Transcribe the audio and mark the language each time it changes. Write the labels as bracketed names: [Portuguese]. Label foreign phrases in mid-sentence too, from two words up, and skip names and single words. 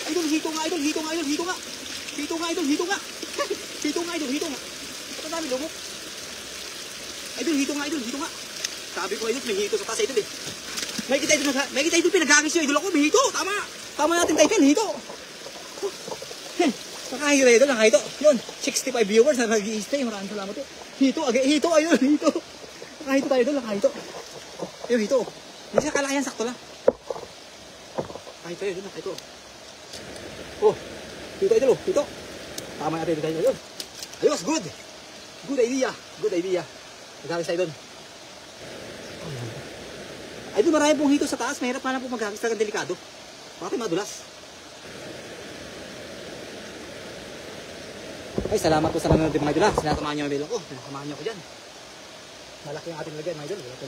[Filipino] hito nga idol, hito nga idol, hito nga. Hito nga idol, hito nga. Hito nga idol, hito nga. Ito dami lumok. Idol, hito nga idol, hito nga. Sabi ko idol, may hito sa taas idol eh. May kita idol pinaghagis yung idol ako, may hito. Tama. Tama natin title, hito. Nakahito idol, nakahito. Yun, 65 viewers na nag-i-stay. Maraming salamat po. Hito, hito idol, hito. Nakahito tayo idol, nakahito. Yung hito. Hindi siya kalayan, sakto lang. Nakahito idol, nakahito. Oh, hito idol, hito. Tama natin ito idol. Ayos, [English] good. Good idea, good idea. [Filipino] Naghagis tayo idol. Idol, marami pong hito sa taas. Mahirap na lang po maghagis, talagang delikado. Bakit madulas? Ay, salamat po sa nanonood mga idol. Sinasamahan niyo ang video ko. Sinasamahan niyo ako dyan. Malaki ang ating lagyan mga idol.